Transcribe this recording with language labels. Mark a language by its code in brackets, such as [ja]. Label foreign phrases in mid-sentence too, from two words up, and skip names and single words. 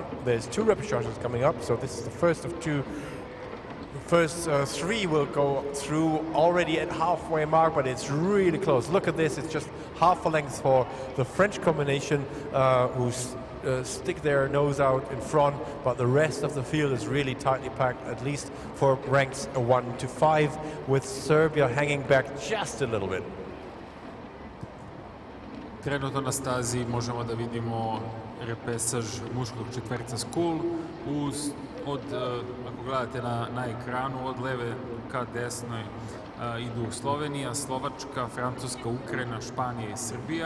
[en] There's 2 repechages coming up, so this is the first of 2. The first 3 will go through already at halfway mark, but it's really close. Look at this, it's just half a length for the French combination who stick their nose out in front, but the rest of the field is really tightly packed, at least for ranks 1 to 5, with Serbia hanging back just a little bit. [sr] Trenutno na stazi možemo da vidimo repesaž muškog četverca Skull. Ako gledate na ekranu, od leve ka desnoj idu Slovenija, Slovačka, Francuska, Ukrajina, Španija i Srbija.